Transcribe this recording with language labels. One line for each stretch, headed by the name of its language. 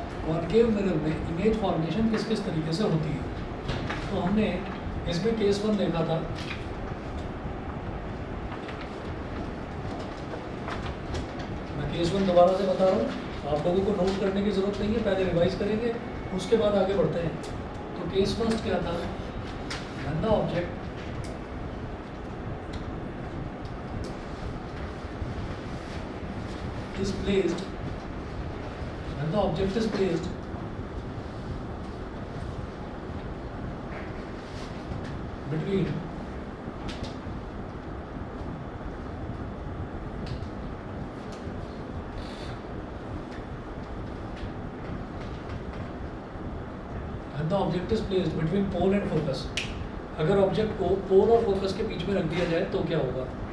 Hindi: Concave mirror में image formation किस किस तरीके से होती है। तो हमने इसमें केस 1 देखा था। मैं केस 1 दोबारा से बता रहा हूँ, आप लोगों को नोट करने की ज़रूरत नहीं है, पहले रिवाइज करेंगे उसके बाद आगे बढ़ते हैं। तो केस फर्स्ट क्या था?
English: when the object is placed when the object is placed between
Hindi: pole and focus. अगर ऑब्जेक्ट को पोल और फोकस के बीच में रख दिया जाए तो क्या होगा?